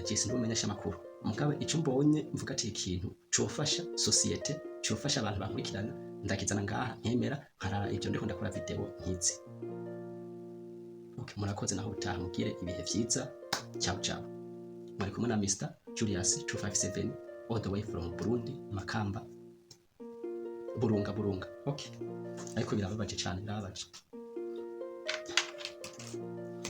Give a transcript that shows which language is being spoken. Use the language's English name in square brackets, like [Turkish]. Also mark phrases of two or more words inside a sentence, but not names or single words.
[Rundi] Jesse ndumenyesha makuru mugabe ico mbonye mvuga ati ikintu cofasha societe cofasha abantu bakurikirana ndakizana ngaha nkemera nkarara ivyo ndiko ndakora video nkizi okay murakoze naho utaha mugire ibihe vyiza [Italian] ciao ciao [Rundi] muri kumwe na Mr Julius 257 [English] all the way from [Rundi] Burundi Makamba Burunga okay ariko birababaje cyane birababaje